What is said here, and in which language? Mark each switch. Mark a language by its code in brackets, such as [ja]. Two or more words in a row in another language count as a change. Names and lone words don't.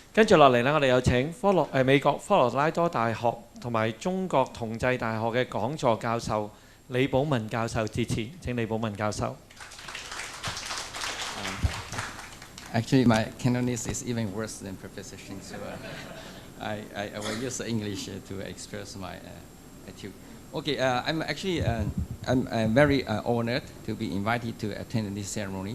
[yue] 跟住落嚟呢，我哋有請美國科羅拉多大學同埋中國同濟大學嘅講座教授李保文教授致辭。請李保文教授。 [en] Actually, my Cantonese is even worse than Professor Shin, so I will use English to express my attitude. Okay, I'm actually I'm very honored to be invited to attend this ceremony.